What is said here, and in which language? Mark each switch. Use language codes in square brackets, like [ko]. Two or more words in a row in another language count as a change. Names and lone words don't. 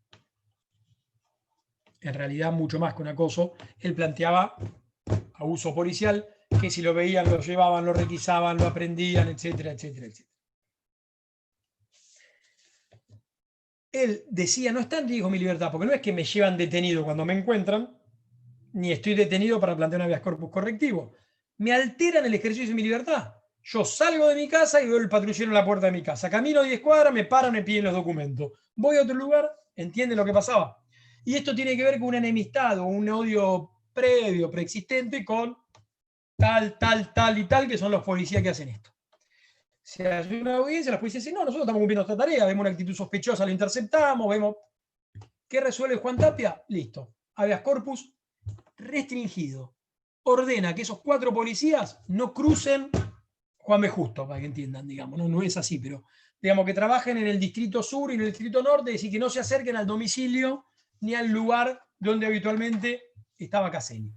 [es] En realidad, mucho más que un acoso, él planteaba abuso policial, que si lo veían, lo llevaban, lo requisaban, lo aprendían, etcétera, etcétera, etcétera. él decía, no está en riesgo mi libertad, porque no es que me llevan detenido cuando me encuentran, ni estoy detenido para plantear un habeas corpus correctivo. Me alteran el ejercicio de mi libertad. Yo salgo de mi casa y veo el patrullero en la puerta de mi casa. Camino 10 cuadras, me paran, me piden los documentos. Voy a otro lugar, ¿entienden lo que pasaba? Y esto tiene que ver con una enemistad o un odio previo, preexistente con tal, tal y tal, que son los policías que hacen esto. Se hace una audiencia, los policías dicen, no, nosotros estamos cumpliendo esta tarea, vemos una actitud sospechosa, lo interceptamos, vemos. ¿Qué resuelve Juan Tapia? Listo. Habeas corpus restringido. Ordena que esos 4 policías no crucen Juan B. Justo, para que entiendan, digamos, no es así, pero digamos que trabajen en el distrito sur y en el distrito norte, es decir, que no se acerquen al domicilio ni al lugar donde habitualmente estaba Caselli.